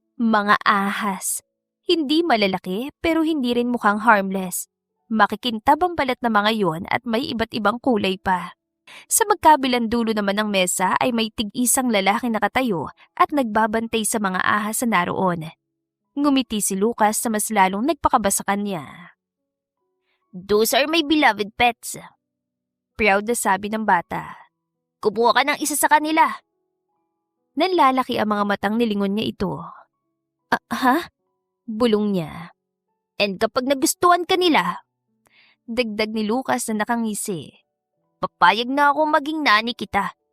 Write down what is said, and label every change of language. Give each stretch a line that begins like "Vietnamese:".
Filipino: Mga ahas. Hindi malalaki pero hindi rin mukhang harmless. Makikintab ang balat na mga yon at may iba't ibang kulay pa. Sa magkabilang dulo naman ng mesa ay may tig-isang lalaki nakatayo at nagbabantay sa mga ahas na naroon. Ngumiti si Lucas na mas lalong nagpakaba sa kanya.
English: Those are my beloved pets.
Filipino: Proud na sabi ng bata. Kumuha ka ng isa sa kanila. Nanlalaki ang mga matang nilingon niya ito. Ha? Bulong niya. And kapag nagustuhan ka nila, dagdag ni Lucas na nakangisi, papayag na ako maging nani kita.